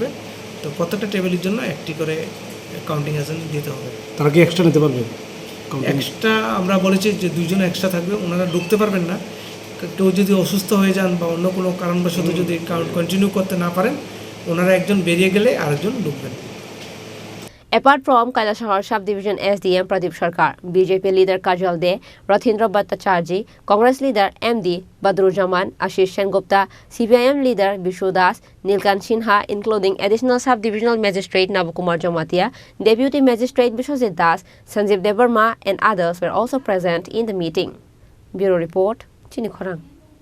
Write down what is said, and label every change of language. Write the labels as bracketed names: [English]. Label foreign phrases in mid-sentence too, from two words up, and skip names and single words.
[Bangla] তো প্রত্যেকটা টেবিলের জন্য একটি করে [English] counting agent [Bangla] দিতে হবে। তারা কি এক্সট্রা নিতে পারবে? এক্সট্রা আমরা বলেছি যে 2জন এক্সট্রা থাকবে, ওনারা ঢুকতে পারবেন না। কেউ যদি অসুস্থ হয়ে যান বা অন্য কোনো কারণবশত যদি কন্টিনিউ করতে না পারেন, ওনারা একজন বেরিয়ে গেলে আরেকজন ঢুকবেন। [English] Apart from Kailashahar subdivision SDM Pradeep Sarkar, BJP leader Kajal De, Rathindra Bhattacharjee, Congress leader MD Badruzzaman, Ashish Sengupta, CPIM leader Bishu Das, Nilkant Sinha, including additional subdivisional magistrate Navakumar Jamatia, deputy magistrate Bishwajit Das, Sanjeev Devarma and others were also present in the meeting. Bureau report, Chini Khorang.